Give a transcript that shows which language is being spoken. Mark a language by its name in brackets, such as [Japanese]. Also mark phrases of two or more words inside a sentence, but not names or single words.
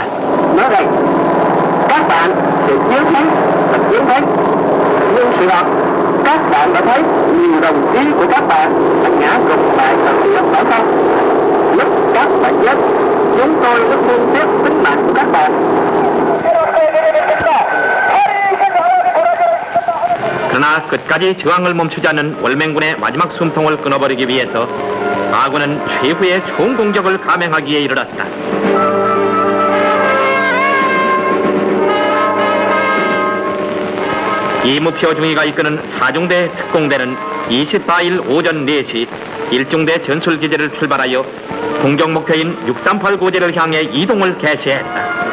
[Vietnamese] Nói rằng các bạn sự chiến thắng thật chiến thắng, nhưng sự thật các bạn đã thấy nhiều đồng chí của các bạn đã ngã gục tại trận địa phải không? Lúc các bạn chết, chúng tôi rất thương tiếc tính mạng của các bạn. [Korean] 그러나 끝까지 저항을 멈추지 않는 월맹군의 마지막 숨통을 끊어버리기 위해서 아군은 최후의 총공격을 감행하기에 이르렀다. 이무표 중위가 이끄는 4중대 특공대는 24일 오전 4시 1중대 전술기지를 출발하여 공격 목표인 638 고지를 향해 이동을 개시했다.